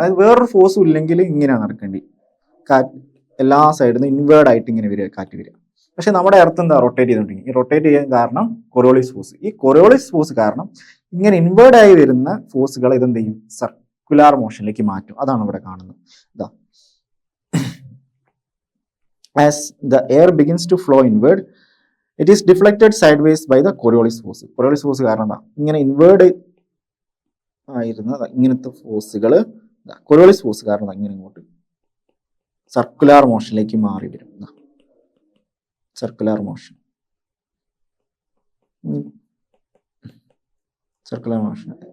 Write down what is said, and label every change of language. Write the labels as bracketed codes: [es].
[ml] അതായത് വേറൊരു ഫോഴ്സും ഇല്ലെങ്കിൽ ഇങ്ങനെയാണ് നടക്കേണ്ടത്. കാറ്റ് എല്ലാ സൈഡിൽ നിന്ന് ഇൻവേർഡ് ആയിട്ട് ഇങ്ങനെ വരിക, കാറ്റ് വരിക. പക്ഷെ നമ്മുടെ എർത്ത് എന്താ റൊട്ടേറ്റ് ചെയ്തുകൊണ്ടിരിക്കും. ഈ റൊട്ടേറ്റ് ചെയ്യാൻ കാരണം കൊറിയോളിസ് ഫോഴ്സ്. ഈ കൊറിയോളിസ് ഫോഴ്സ് കാരണം ഇങ്ങനെ ഇൻവേർഡ് ആയി വരുന്ന ഫോഴ്സുകൾ ഇതെന്ത് ചെയ്യും, സർക്കുലാർ മോഷനിലേക്ക് മാറ്റും. അതാണ് ഇവിടെ കാണുന്നത്. ഇതാ, [en] as the air begins to flow inward, it is deflected sideways by the Coriolis force. [ml] Coriolis force കാരണം എന്താ, ഇങ്ങനെ ഇൻവേർഡ് ആയിരുന്ന ഇങ്ങനത്തെ ഫോഴ്സുകൾ കൊറിയോളിസ് ഫോഴ്സ് കാരണം ഇങ്ങനെ ഇങ്ങോട്ട് സർക്കുലാർ മോഷനിലേക്ക് മാറി വരും. Circular motion, circular motion.